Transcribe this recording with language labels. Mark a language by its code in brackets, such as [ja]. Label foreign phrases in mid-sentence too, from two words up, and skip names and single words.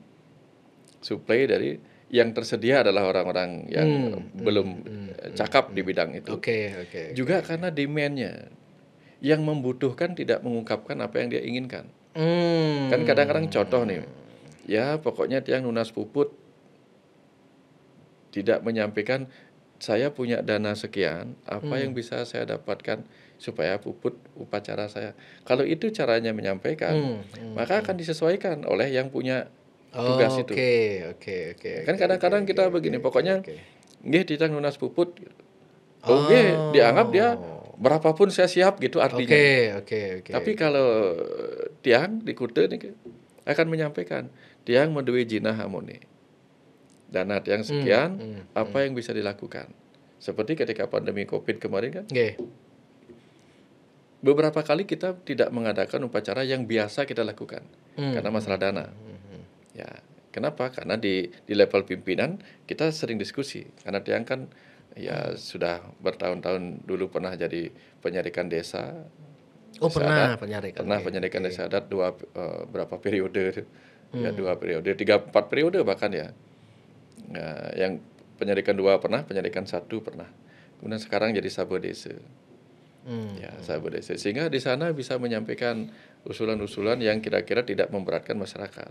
[id] Suplai dari yang tersedia adalah orang-orang yang belum cakap di bidang itu. Juga karena demand-nya yang membutuhkan tidak mengungkapkan apa yang dia inginkan. Kan kadang-kadang contoh nih, ya pokoknya [ban] tiang lunas puput [id] tidak menyampaikan saya punya dana sekian, apa yang bisa saya dapatkan supaya puput upacara saya. Kalau itu caranya menyampaikan, maka akan disesuaikan oleh yang punya tugas itu. Kan kadang-kadang kita begini, pokoknya [ban] nggih titang lunas puput. [id] Nggih, dianggap dia berapapun saya siap gitu artinya. Tapi kalau tiang di Kute akan menyampaikan, [ban] tiang menduwe jinah amone. [id] Dana tiang sekian, apa yang bisa dilakukan. Seperti ketika pandemi Covid kemarin kan. Beberapa kali kita tidak mengadakan upacara yang biasa kita lakukan karena masalah dana. Ya, kenapa? Karena di level pimpinan kita sering diskusi. Karena tiang kan ya sudah bertahun-tahun dulu pernah jadi penyarikan desa. Pernah penyarikan desa adat berapa periode? Ya 2 periode, 3-4 periode bahkan ya. Yang penyarikan 2 pernah, penyarikan 1 pernah. Kemudian sekarang jadi Sabo Desa. Ya, Sabo Desa. Sehingga di sana bisa menyampaikan usulan-usulan yang kira-kira tidak memberatkan masyarakat.